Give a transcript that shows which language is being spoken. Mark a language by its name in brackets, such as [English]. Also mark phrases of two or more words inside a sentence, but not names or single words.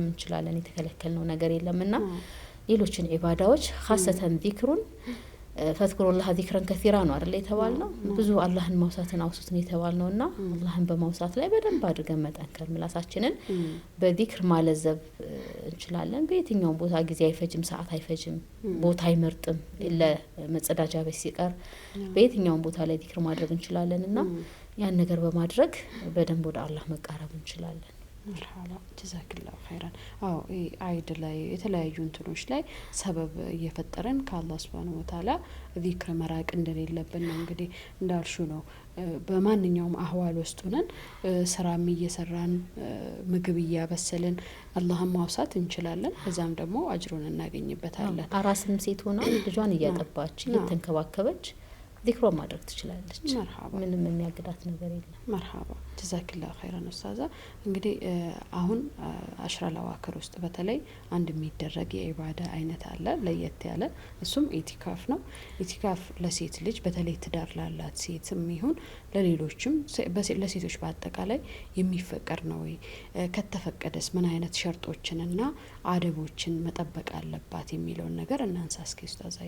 [Amharic] እንችላለን የተከለከልነው ነገር የለምና ሌሎችን ኢባዳዎች ኻሰተን ዚክሩን [Arabic] فاذكروا الله ذكرا كثيرا [Amharic] ነው አይደል የተባልነው ብዙ አላህን ማውሳትን አውሱትን የተባልነውና አላህን በማውሳት ላይ በደንብ አድርገን መጠንከር ምላሳችንን በዚክር ማለዘብ እንችላለን በየትኛው ቦታ ጊዜ አይፈጅም ሰዓት አይፈጅም ቦታ አይመርጥም ለመጸዳጃ ቤት ሲቀር በየትኛው ቦታ ላይ ዚክር ማድረግ እንችላለንና ያን ነገር በማድረግ በደንብ ወደ አላህ መቃረብ እንችላለን [Arabic] مرحبا جزاك الله خيرا عيد [Amharic] ላይ የተለያዩ እንትኖች ላይ ሰበብ እየፈጠረን ከአላህ [Arabic] سبحانه وتعالى [Amharic] ዚክር መራቅ እንደሌለብን እንግዲህ እንዳልሹ ነው በማንኛውም አህዋል ውስጥ ሆነን ስራም እየሰራን ምግብ እያበሰልን አላህን ማውሳት እንችላለን በዛም ደግሞ አጅሩን እናገኝበታለን አራስም ሴት ሆና ልጇን እያጠባች እየተንከባከበች ذكر ማድረግ ትችላለች ምንም የሚያግዳት ነገር የለም [Arabic] مرحبا جزاك الله خيرا استاذه [Amharic] እንግዲህ አሁን [Arabic] العشر الأواخر [Amharic] ውስጥ በተለይ አንድ የሚደረግ የኢባዳ አይነት አለ ለየት ያለ እሱም ኢቲካፍ ነው ኢቲካፍ ለሴት ልጅ በተለይ ትዳር ላላት ሴትም ይሁን ለሌሎችም ለሴቶች በአጠቃላይ የሚፈቀድ ነው ወይ ከተፈቀደስ ምን አይነት ሸርጦችንና አደቦችን መጠበቅ አለባት የሚለው ነገር እናንሳ እስኪ ኡስታዛይ